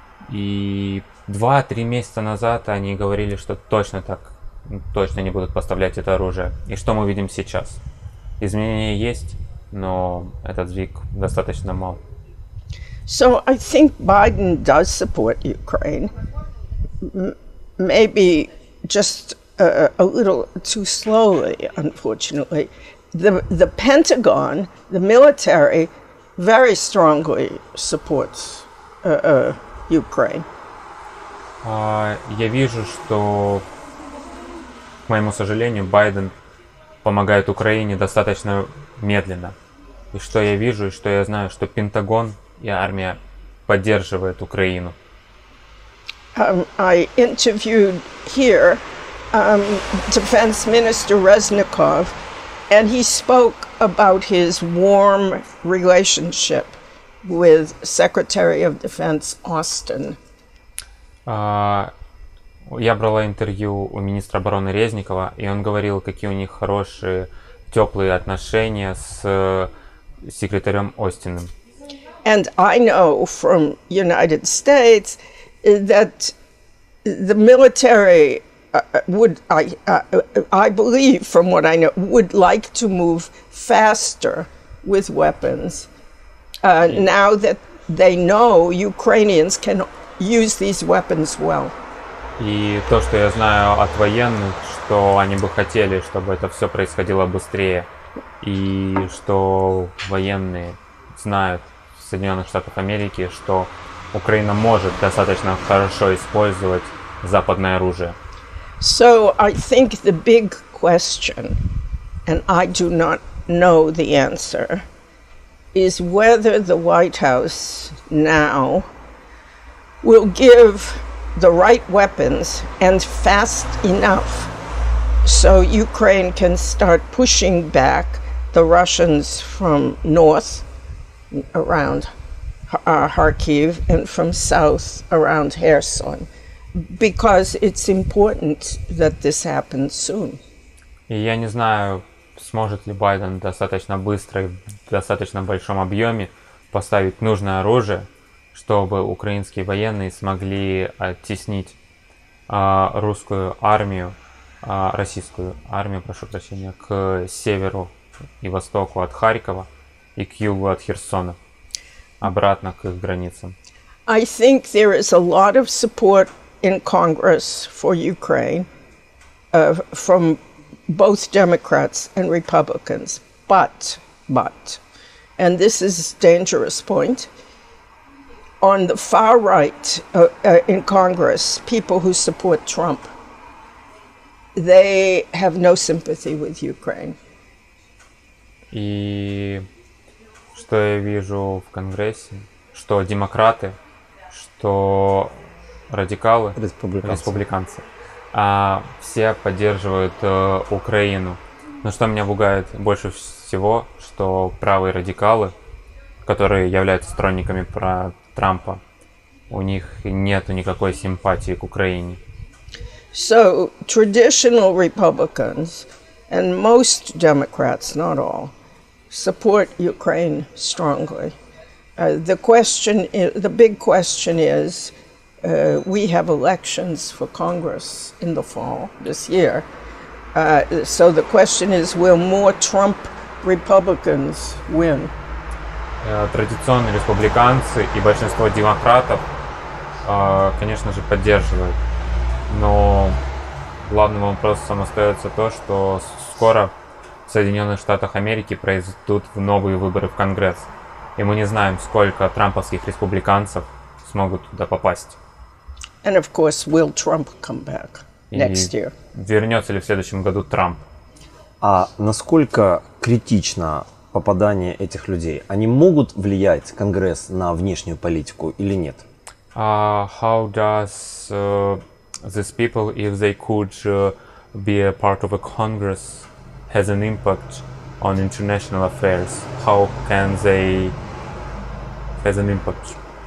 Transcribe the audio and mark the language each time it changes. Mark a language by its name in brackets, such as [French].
[Russian] И 2-3 месяца назад они говорили, что точно не будут поставлять это оружие. И что мы видим сейчас? Изменения есть, но этот сдвиг достаточно мал. [English] So I think Biden does support Ukraine, maybe just a little too slowly, unfortunately. The Pentagon, the military, very strongly supports Ukraine. [Russian] Я вижу, что, к моему сожалению, Байден помогает Украине достаточно медленно. И что я вижу, и что я знаю, что Пентагон и армия поддерживает Украину. [English] I interviewed here Defense Minister Reznikov, and he spoke about his warm relationship with Secretary of Defense Austin. [Russian] Я брала интервью у министра обороны Резникова, и он говорил, какие у них хорошие, теплые отношения с секретарем Остином. [English] And I know from United States that the military would, I believe from what I know, would like to move faster with weapons. Now that they know Ukrainians can use these weapons well. [Russian] И то, что я знаю от военных, что они бы хотели, чтобы это все происходило быстрее. И что военные знают в Соединенных Штатах Америки, что Украина может достаточно хорошо использовать западное оружие. [English] So I think the big question, and I do not know the answer, is whether the White House now will give the right weapons and fast enough so Ukraine can start pushing back the Russians from north around Kharkiv and from south around Kherson, because it's important that this happens soon. [Russian] И я не знаю, сможет ли Байден достаточно быстро и в достаточно большом объеме поставить нужное оружие, чтобы украинские военные смогли оттеснить русскую армию, российскую армию, прошу прощения, к северу и востоку от Харькова и к югу от Херсона, обратно к их границам. [English] I think there is a lot of support in Congress for Ukraine from both Democrats and Republicans, but, and this is a dangerous point, on the far right in Congress, people who support Trump, they have no sympathy with Ukraine. [Russian] И что я вижу в Конгрессе, что демократы, что радикалы, республиканцы, все поддерживают Украину. Но что меня пугает больше всего, что правые радикалы, которые являются сторонниками Трампа, у них нету никакой симпатии к Украине. [English] So traditional Republicans and most Democrats, not all, support Ukraine strongly. The big question is, we have elections for Congress in the fall this year. So the question is, will more Trump Republicans win? [Russian] Традиционные республиканцы и большинство демократов, конечно же, поддерживают. Но главным вопросом остается то, что скоро в Соединенных Штатах Америки произойдут новые выборы в Конгресс. И мы не знаем, сколько трамповских республиканцев смогут туда попасть. [English] And of course, will Trump come back next year? [Russian] Вернется ли в следующем году Трамп? А насколько критично попадание этих людей? Они могут влиять, Конгресс, на внешнюю политику или нет? [English] How does these people, if they could be a part of a Congress, has an impact on international affairs? How can they has an impact?